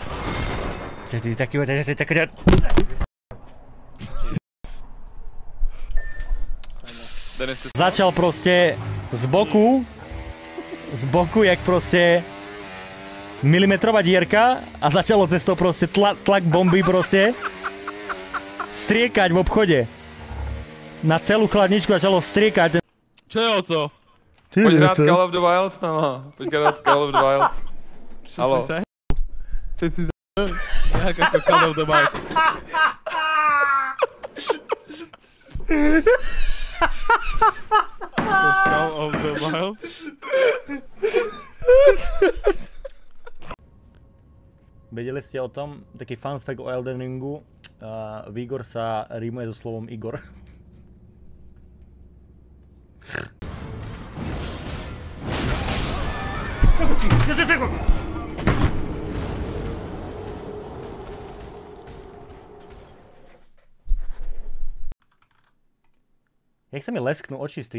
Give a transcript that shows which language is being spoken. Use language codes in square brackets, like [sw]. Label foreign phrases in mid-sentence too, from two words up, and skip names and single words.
[sk] Začal proste z boku, jak proste milimetrová dierka a začalo cez to proste tlak bomby proste striekať v obchode. Na celú chladničku začalo striekať. Čo je o to? Poď hrať Call of the Wild s nama. Poď hrať Call of the Wild. Haló. Čo si nejak ako Call of the Wild. Call of the Wild. Vedeli ste o tom, taký [en] fun fact [sk] o Elden Ringu, Vigor sa rímuje so slovom Igor. Jak sa mi lesknú oči z tých...